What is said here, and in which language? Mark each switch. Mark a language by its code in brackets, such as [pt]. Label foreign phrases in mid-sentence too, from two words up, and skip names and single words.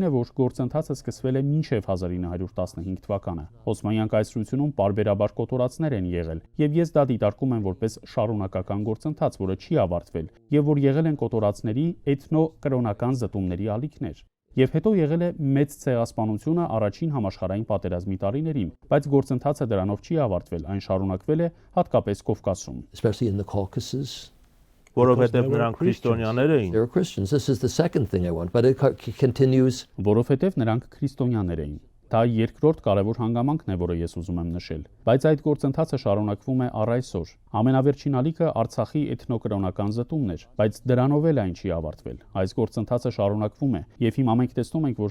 [hy] է, որ գործընթացը սկսվել է մինչև 1915 թվականը։ Օսմանյան կայսրությունում պարբերաբար կոտորածներ են եղել, եւ ես դա դիտարկում եմ որպես շարունակական գործընթաց, որը չի ավարտվել, եւ որ եղել են կոտորածների էթնո-կրոնական զտումների ալիքներ։ Եվ հետո եղել է մեծ ցեղասպանությունը առաջին համաշխարհային պատերազմի տարիներին, բայց գործընթացը դրանով չի ավարտվել, այն շարունակվել է հատկապես Կովկասում։ [en] Especially in the Caucasus. [hy] Որովհետև նրանք քրիստոնյաներ էին։ [en] They were Christians. This is the second thing I want, but it continues. [hy] Որովհետև նրանք քրիստոնյաներ էին։ Դա երկրորդ կարևոր հանգամանքն է, որը ես ուզում եմ նշել։ Բայց այդ գործընթացը շարունակվում է առ այսօր։ Ամենավերջին ալիքը Արցախի էթնոկրոնական զտումն էր, բայց դրանով էլ այն չի ավարտվել։ Այս գործընթացը շարունակվում է, եւ հիմա մենք տեսնում ենք, որ